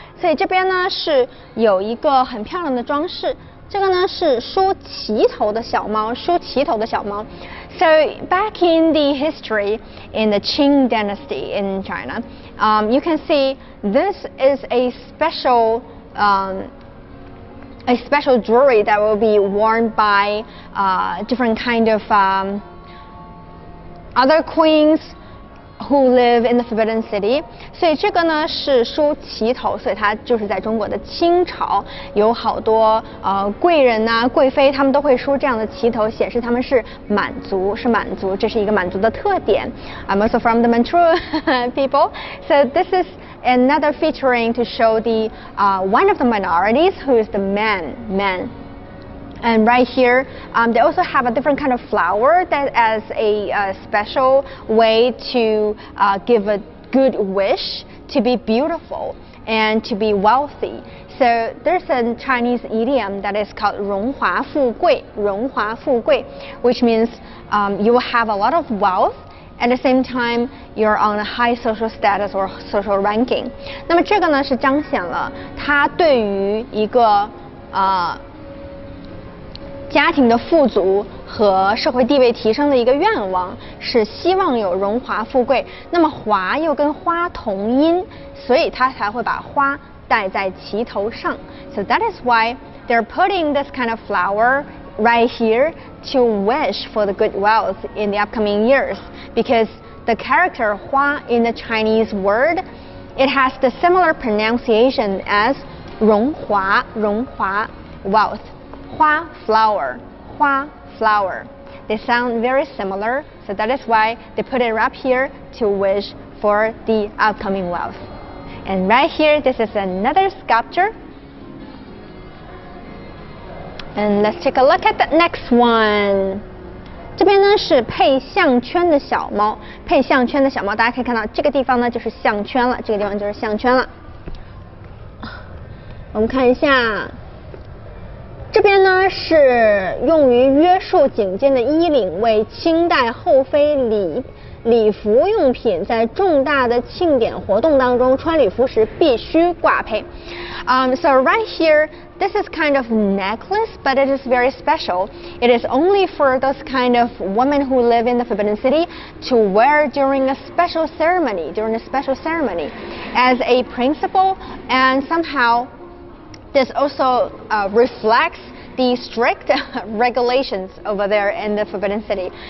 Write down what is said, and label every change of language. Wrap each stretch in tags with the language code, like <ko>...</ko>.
<zh>所以这边呢是有一个很漂亮的装饰。这个呢是梳齐头的小猫，梳齐头的小猫。</zh> <en>So back in the history in the Qing dynasty in China, you can see this is a special jewelry that will be worn by different kind of other queens who live in the Forbidden City.</en> <zh>所以这个呢是梳齐头，所以它就是在中国的清朝有好多贵人呐、贵妃，他们都会梳这样的齐头，显示他们是满族，这是一个满族的特点。</zh> <en>I'm also from the Manchu people, so this is another featuring to show the one of the minorities who is the men. And right here, they also have a different kind of flower that as a special way to give a good wish to be beautiful and to be wealthy. So there's a Chinese idiom that is called</en> <zh>荣华富贵, 荣华富贵,</zh> <en>which means you will have a lot of wealth. At the same time, you're on a high social status or social ranking.</en> <zh>那么这个呢是彰显了他对于一个家庭的富足和社会地位提升的一个愿望，是希望有荣华富贵。那么华又跟花同音，所以他才会把花戴在齐头上。</zh> <en>So that is why they're putting this kind of flower right here to wish for the good wealth in the upcoming years, because the character 花 in the Chinese word, it has the similar pronunciation as 荣华 wealth. 花 flower, 花 flower. They sound very similar, so that is why they put it up here to wish for the upcoming wealth. And right here, this is another sculpture. And let's take a look at the next one.</en> <zh>这边呢是配项圈的小猫，配项圈的小猫，大家可以看到这个地方呢就是项圈了，这个地方就是项圈了。我们看一下。这边呢是用于约束颈肩的衣领，为清代后妃礼服用品，在重大的庆典活动当中穿礼服时必须挂配。</zh> <en>So right here, this is kind of necklace, but it is very special. It is only for those kind of women who live in the Forbidden City to wear during a special ceremony, as a principle, and somehow this also reflects the strict regulations over there in the Forbidden City.</en>